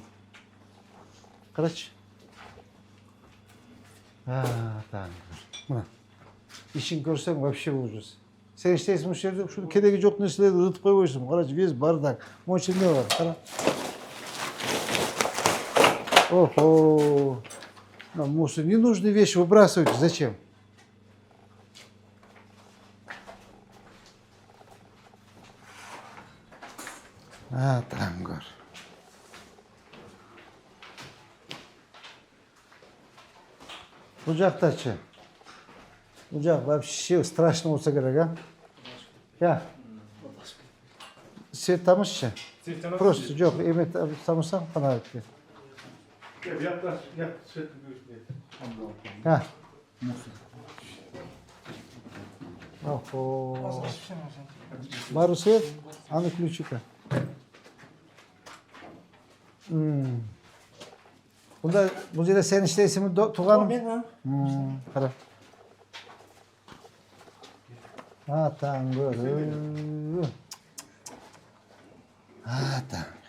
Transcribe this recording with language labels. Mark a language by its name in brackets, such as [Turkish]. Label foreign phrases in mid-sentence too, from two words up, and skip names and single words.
[Kyrgyz] Карачы. Так. Мына. Ишин көрсөң [Russian] вообще ужас. [Kyrgyz] Сен иштейсиң ушул жерде, ушул кереги жок нерселерди ырытып койбойсуң. Карачы, [Russian] весь бардак. [Kyrgyz] Монча эмне бар, кара. Охо. [Russian] Мусор, ненужные вещи выбрасывайте. Зачем? [Kyrgyz] Тангор. Бул жактачы. Бул жак [Russian] вообще страшно [Kyrgyz] болсо керек, а? Я. Свет тамызчы? Просто жок, эме тамызсаң кана кетти. Охо. [Russian] Бар свет? А ну ключи-ка. [Kyrgyz] Бунда бул жерде сен иштейсиңби, тууганым? Мен. Кара. Таңгөр. Таң.